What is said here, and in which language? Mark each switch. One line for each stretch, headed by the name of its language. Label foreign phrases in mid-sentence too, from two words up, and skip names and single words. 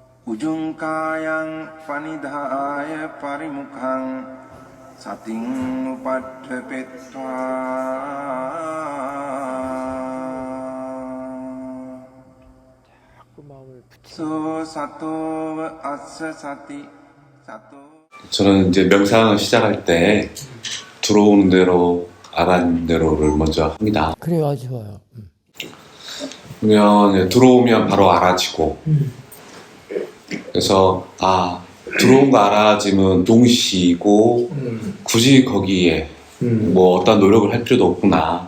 Pali: Ujungkayang panidhaya parimukhang sating upadhepetva so sato assa sati sato.
Korean: 저는 이제 명상을 시작할 때 들어오는 대로 알아는 대로를 먼저 합니다. 그래요, 아주 좋아요. 그러면 들어오면 바로 알아지고 그래서 들어온 거 알아지면 동시이고 굳이 거기에 뭐 어떤 노력을 할 필요도 없구나.